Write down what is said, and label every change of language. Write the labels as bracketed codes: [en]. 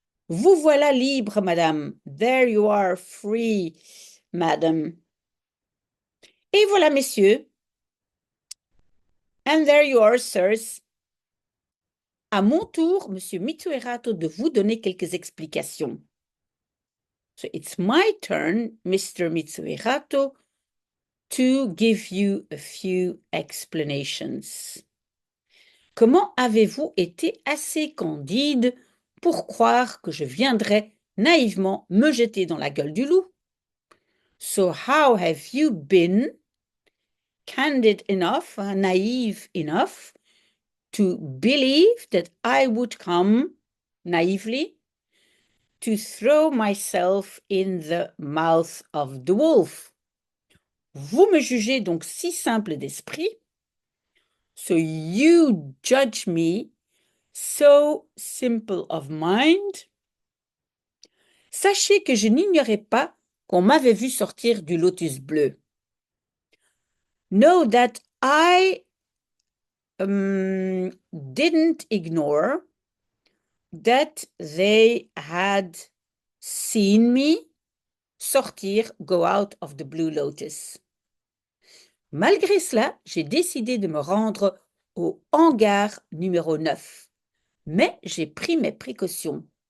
[fr] Vous voilà libre, madame. [en] There you are free, madam. [fr] Et voilà, messieurs. [en] And there you are, sirs. [fr] À mon tour, monsieur Mitsuerato, de vous donner quelques explications. [en] So it's my turn, Mr. Mitsuerato, to give you a few explanations. [fr] Comment avez-vous été assez candide pour croire que je viendrais naïvement me jeter dans la gueule du loup? [en] So how have you been candid enough, naive enough, to believe that I would come naively to throw myself in the mouth of the wolf? [fr] Vous me jugez donc si simple d'esprit, [en] so you judge me so simple of mind. [fr] Sachez que je n'ignorais pas qu'on m'avait vu sortir du lotus bleu. [en] Know that I didn't ignore that they had seen me sortir, go out of the blue lotus. [fr] Malgré cela, j'ai décidé de me rendre au hangar numéro 9. Mais j'ai pris mes précautions.